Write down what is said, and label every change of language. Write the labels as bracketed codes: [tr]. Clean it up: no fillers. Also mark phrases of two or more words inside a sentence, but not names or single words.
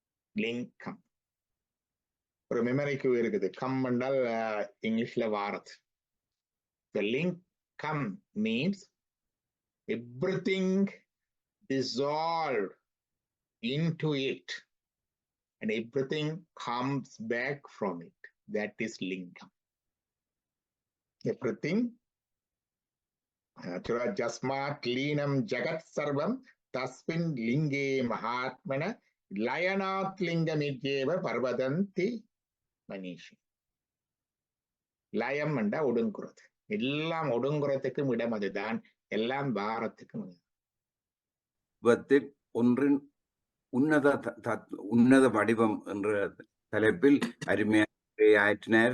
[ta] லிங்கம். ஒரு மெமரிக்கு இருக்குது. கம் என்றால் இங்கிலீஷ்ல வாரது. [en] The linkam means everything dissolved into it and everything comes back from it. That is linkam. [sa] Everything यस्मात् लीनं जगत् सर्वं तस्मिन् लिङ्गे महात्मना लयनात् लिङ्गमित्येव प्रवदन्ति मनीषी. [ta] லயம் என்றா ஒடுங்குறது. எல்லாம் ஒடுங்குறதுக்கும் இடம் அதுதான். எல்லாம் வாரத்துக்கும் ஒன்றின் உன்னத வடிவம் என்ற தலைப்பில் அருமையாக ஆற்றினார்.